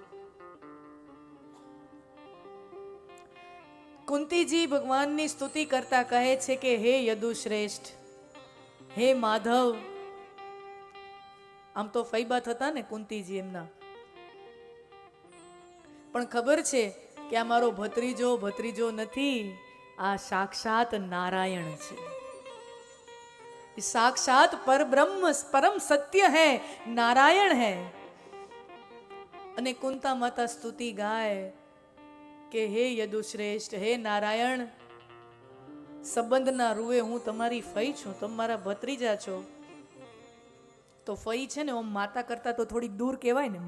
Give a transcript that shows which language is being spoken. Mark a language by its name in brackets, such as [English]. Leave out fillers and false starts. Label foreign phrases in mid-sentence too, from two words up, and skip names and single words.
[Gujarati] કુંતીજી ભગવાનની સ્તુતિ કરતા કહે છે કે હે યદુશ્રેષ્ઠ, હે માધવ. આમ તો ફૈબા થતા ને કુંતીજી એમના, પણ ખબર છે કે આ મારો ભત્રીજો નથી, આ સાક્ષાત નારાયણ છે. [Hindi] साक्षात परब्रह्म परम सत्य है, नारायण है. [Gujarati] અને કુંતા માતા સ્તુતિ ગાય કે હે યદુશ્રેષ્ઠ, હે નારાયણ, સંબંધના રૂએ હું તમારી ફઈ છું, તમે મારા ભત્રીજા છો. તો ફઈ છે ને, ઓમ માતા કરતા તો થોડીક દૂર કહેવાય ને.